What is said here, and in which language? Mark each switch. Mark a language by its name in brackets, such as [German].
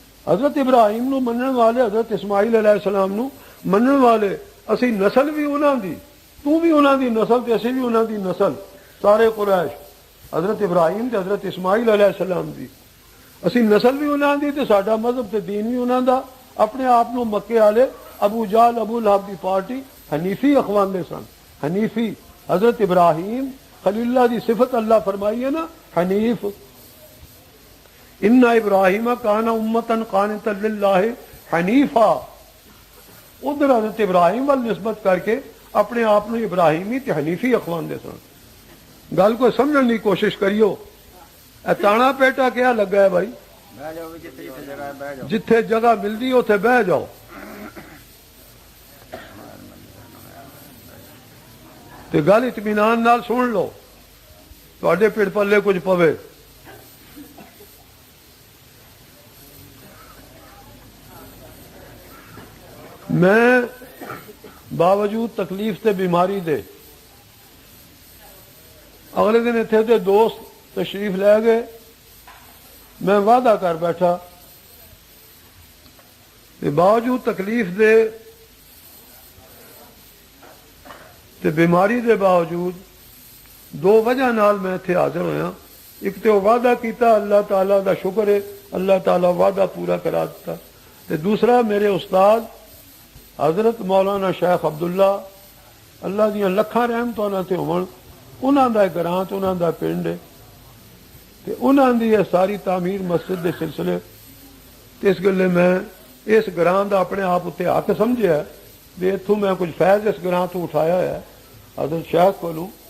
[Punjabi] حضرت ابراہیم نو منن والے، حضرت اسماعیل علیہ السلام نو منن والے، اسی نسل بھی انہاں دی، تو بھی انہاں دی نسل تے اسی بھی انہاں دی نسل، سارے قریش حضرت ابراہیم تے حضرت اسماعیل علیہ السلام دی، اسی نسل بھی انہاں دی تے ساڈا مذہب تے دین بھی انہاں دا، اپنے آپ نو مکے والے ابو جہل ابو لہب دی پارٹی حنیفی اخواندے سن، حنیفی، حضرت ابراہیم خلیل اللہ دی صفت اللہ فرمائی ہے نا حنیف، [Arabic] ان ابراہیم کان امتا قانتا للہ حنیفا، [Punjabi] ادھر حضرت ابراہیم وال نسبت کر کے اپنے آپ نو ابراہیمی تے حنیفی اخواندے سن، گل کو سمجھنے کی کوشش کریو، تانا پیٹا کیا لگا ہے بھائی؟ جتھے جگہ ملتی اتنے بہ جاؤ. تے گل اطمینان نال سن لو، تواڈے پیڑ پلے کچھ پوے. میں باوجود تکلیف تے بیماری دے اگلے دن اتنے دے دوست تشریف لے گئے. میں وعدہ کر بیٹھا کہ باوجود تکلیف دے تے بیماری دے باوجود دو وجہ نال میں اتنے حاضر ہویا. ایک تو وعدہ کیتا، اللہ تعالیٰ دا شکر ہے اللہ تعالیٰ وعدہ پورا کرا دیتا. تے دوسرا میرے استاد حضرت مولانا شیخ عبداللہ اللہ دیاں لکھاں رحمتاں نال تے ہون، انہاں دا گراں تے انہاں دا پنڈ ہے تے انہاں دی یہ ساری تعمیر مسجد دے سلسلے تے اس گلے میں اس گراں دا اپنے آپ اتنے حق سمجھیا بھی اتوں میں کچھ فیض اس گراں تو اٹھایا ہے حضرت شیخ کولوں.